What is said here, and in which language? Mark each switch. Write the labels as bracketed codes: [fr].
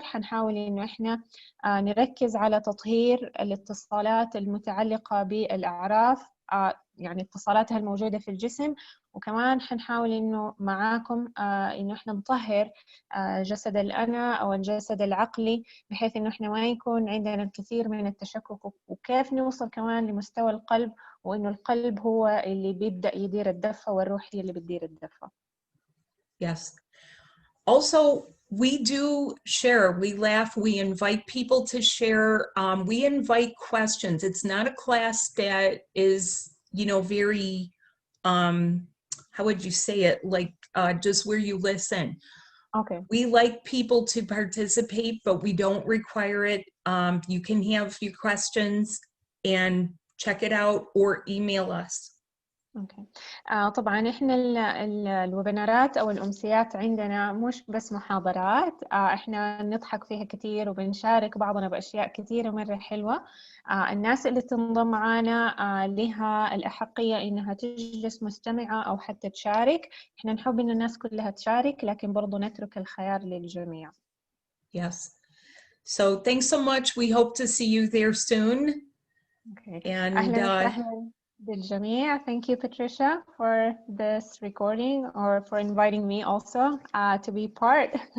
[ar] حنحاول انه احنا نركز على تطهير الاتصالات المتعلقه بالاعراف، يعني اتصالاتها الموجودة في الجسم، وكمان حنحاول إنه معاكم إنه إحنا نطهر جسد الأنا أو الجسد العقلي، بحيث إنه إحنا ما يكون عندنا الكثير من التشكك، وكيف نوصل كمان لمستوى القلب، وإنه القلب هو اللي بيبدأ يدير الدفة والروح هي اللي بتدير الدفة. [en] Yes. Also, we do share, we laugh, we invite people to share, we invite questions. It's not a class that is, you know, very, how would you say it, like just where you listen. Okay. We like people to participate, but we don't require it. You can have your questions and check it out or email us. [ar] اوكي. طبعا احنا الويبينارات او الامسيات عندنا مش بس محاضرات، احنا نضحك فيها كثير وبنشارك بعضنا باشياء كثيره مره حلوه. الناس اللي تنضم معنا لها الاحقيه انها تجلس مستمعه او حتى تشارك. احنا نحب ان الناس كلها تشارك، لكن برضو نترك الخيار للجميع. [en] Yes. So thanks so much. We hope to see you there soon. Okay. And [ar] أهلاً وسهلاً بالجميع. [en] Thank you, Patricia, for this recording or for inviting me also to be part